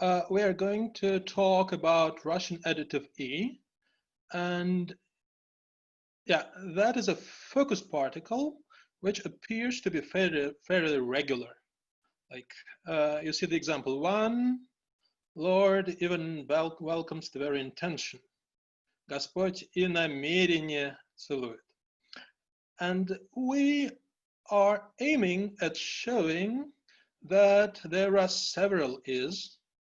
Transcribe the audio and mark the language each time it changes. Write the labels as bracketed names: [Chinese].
[English] We are going to talk about Russian additive E, and yeah, that is a focus particle which appears to be fairly regular. Like you see the example 1, Lord even welcomes the very intention. [Russian] Господь и намерение целует. [English] And we are aiming at showing that there are several is.